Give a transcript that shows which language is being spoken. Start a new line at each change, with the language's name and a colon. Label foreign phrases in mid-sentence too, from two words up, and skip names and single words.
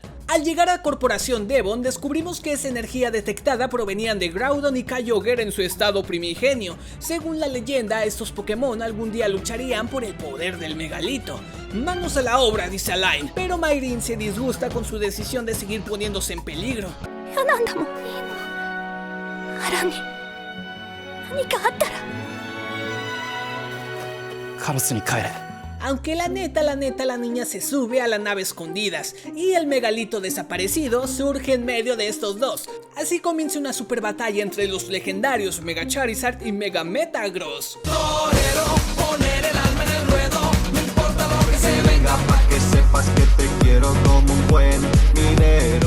Spanish: Al llegar a Corporación Devon, descubrimos que esa energía detectada provenían de Groudon y Kyogre en su estado primigenio. Según la leyenda, estos Pokémon algún día lucharían por el poder del megalito. Manos a la obra, dice Alain, pero Mayrin se disgusta con su decisión de seguir poniéndose en peligro.
Japanese: 嫌なんだもん。アラに何かあったら。カロスに帰れ。
Spanish: Aunque la neta, la niña se sube a la nave escondidas y el megalito desaparecido surge en medio de estos dos. Así comienza una super batalla entre los legendarios Mega Charizard y Mega Metagross. Torero, poner el alma en el ruedo, no importa lo que se venga, pa' que sepas que te quiero como un buen minero.